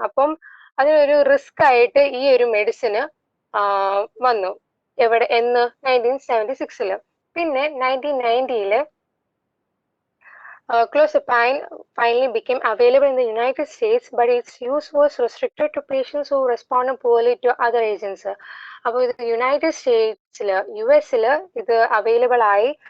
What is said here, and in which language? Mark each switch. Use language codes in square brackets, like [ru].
[ml] അപ്പം അതിനൊരു റിസ്ക് ആയിട്ട് ഈ ഒരു മെഡിസിന് വന്നു. എന്ന് 1976. പിന്നെ [en] 1990 clozapine finally became available in the United States, but its use was restricted to patients who responded poorly to other agents. [ml] അപ്പോൾ ഇത് യുണൈറ്റഡ് സ്റ്റേറ്റ്സില് US ഇത് അവൈലബിൾ ആയി.